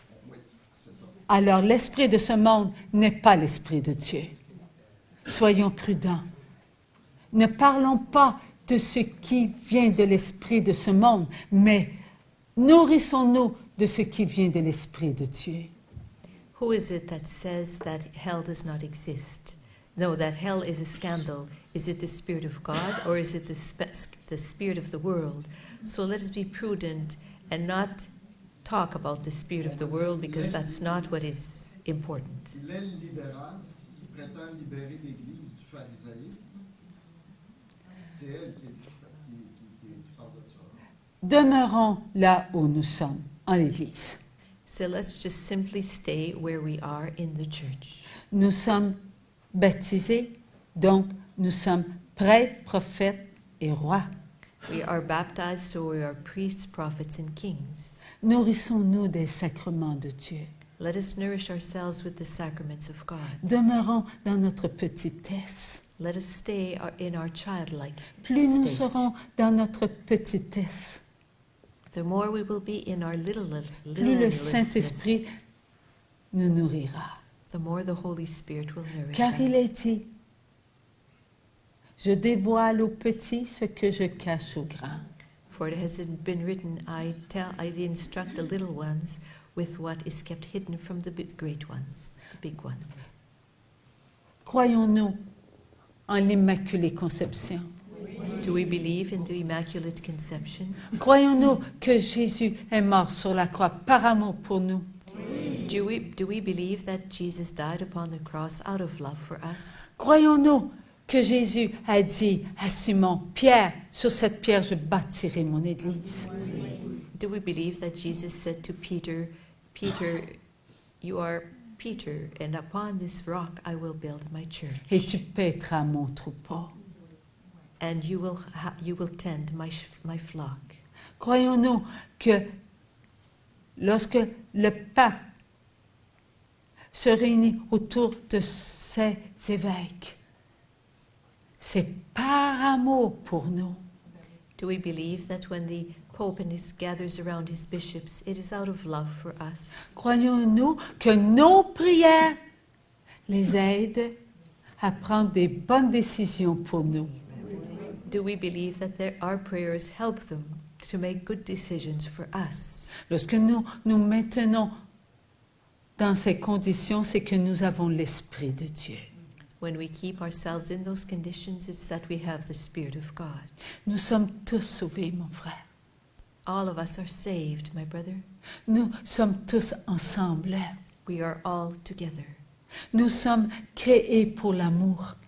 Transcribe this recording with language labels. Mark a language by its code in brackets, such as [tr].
[fr] Oui, c'est ça. Alors, l'esprit de ce monde n'est pas l'esprit de Dieu. Soyons prudents. Ne parlons pas de ce qui vient de l'esprit de ce monde, mais nourrissons-nous de ce qui vient de l'esprit de Dieu. [en] Who is it that says that hell does not exist? No, that hell is a scandal. Is it the Spirit of God or is it the spirit of the world? So let us be prudent and not talk about the spirit of the world because that's not what is important. [fr] L'aile libérale qui prétend libérer l'Église du pharisaïsme, c'est elle qui parle de ça. Demeurons là où nous sommes, en l'Église. [en] So let's just simply stay where we are in the church. [fr] Nous sommes baptisés, donc nous sommes prêtres, prophètes et rois. [en] We are baptized so we are priests, prophets, and kings. [fr] Nourrissons-nous des sacrements de Dieu. [en] Let us nourish ourselves with the sacraments of God. [fr] Demeurons dans notre petitesse. [en] Let us stay in our childlike [fr] Plus nous [en] state. [fr] serons dans notre petitesse, [en] The more we will be in our [fr] plus le Saint-Esprit nous nourrira. [en] the more the Holy Spirit will nourish [fr] Car il est [en] us. [fr] dit, je dévoile aux petits ce que je cache aux grands. [en] For it has been written, I instruct the little ones with what is kept hidden from the great ones, the big ones. [fr] Croyons-nous en l'Immaculée Conception? [en] Do we believe in the Immaculate Conception? [fr] Croyons-nous que Jésus est mort sur la croix par amour pour nous? [en] Do we believe that Jesus died upon the cross out of love for us? [fr] Croyons-nous que Jésus a dit à Simon, Pierre, sur cette pierre je bâtirai mon église? [en] Do we believe that Jesus said to Peter, Peter, you are Peter, and upon this rock I will build my church, [fr] Et tu paîtras mon troupeau. [en] and you will tend my flock? [fr] Croyons-nous que lorsque le pape se réunit autour de ses évêques, c'est par amour pour nous. [en] Do we believe that when the Pope gathers around his bishops, it is out of love for us? [fr] Croyons-nous que nos prières les aident à prendre des bonnes décisions pour nous? [en] Do we believe that our prayers help them to make good decisions for us? [fr] Lorsque nous nous maintenons dans ces conditions, c'est que nous avons l'Esprit de Dieu. [en] When we keep ourselves in those conditions, it's that we have the Spirit of God. [fr] Nous sommes tous sauvés, mon frère. [en] All of us are saved, my brother. [fr] Nous sommes tous ensemble. [en] We are all together. [fr] Nous sommes créés pour l'amour.